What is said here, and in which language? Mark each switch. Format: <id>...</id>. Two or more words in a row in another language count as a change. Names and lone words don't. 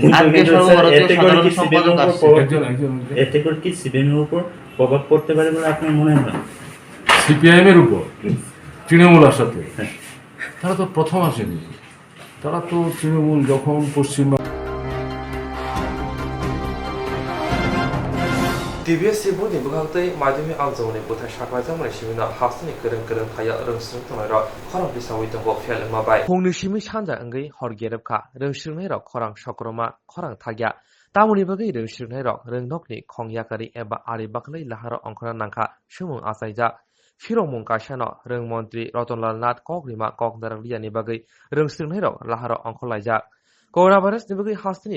<bn>এতে করে কি সিপিএমের উপর প্রভাব পড়তে পারে বলে আপনার মনে হয়? সিপিআইএমের উপর তৃণমূল আসাতে তারা তো প্রথম আসেনি। তারা তো তৃণমূল যখন পশ্চিমবঙ্গ</bn> <trp>TBS Sibuni bukhangtei madhyamik amjamoni buthai saklajamani simina hastani kereng thaya rongsung tongra khorang bisawi tongo fel mabai hongni simi sanja angei horgerepkha rongsunghnai rok khorang sokroma khorang thagya tamoni bagai rongsunghnai rok rongnokni khongyakari eba ari baklai lahara ongkhora nangkha sumung asaija Firomung Kasano Rongmontri Ratonlal Nath Koktwma Kokdaraliani bagai rongsunghnai rok lahara ongkholaija Coronavirus ni bagai hastani</trp>